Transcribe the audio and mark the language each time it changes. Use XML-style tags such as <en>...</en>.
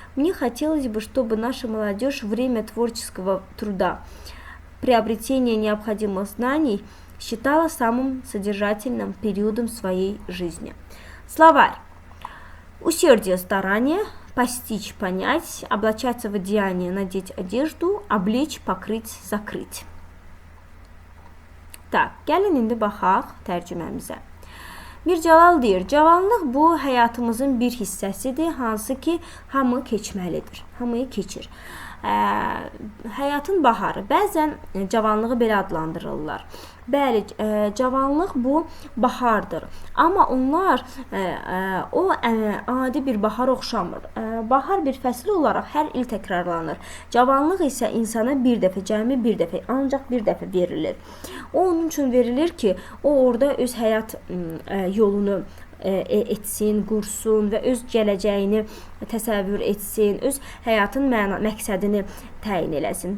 <ru>Мне хотелось бы, чтобы наша молодежь время творческого труда, приобретения необходимых знаний считала самым содержательным периодом своей жизни. Словарь. Усердие, старание, постичь, понять, облачаться в одеяние, надеть одежду, облечь, покрыть, закрыть.</ru> <az>Так, gəlin indi baxaq tərcüməmizə. Mircəlal deyir, cavanlıq bu həyatımızın bir hissəsidir, hansı ki, hamı keçməlidir, hamıyı keçir. Həyatın baharı, bəzən cavanlığı belə adlandırırlar. Bəli, cavanlıq bu bahardır. Amma onlar o adi bir bahar oxşamır. Bahar bir fəsil olaraq hər il təkrarlanır. Cavanlıq isə insana bir dəfə, cəmi bir dəfə, ancaq bir dəfə verilir. O onun üçün verilir ki, o orada öz həyat yolunu etsin, qursun və öz gələcəyini təsəvvür etsin, öz həyatın məqsədini təyin eləsin.</az>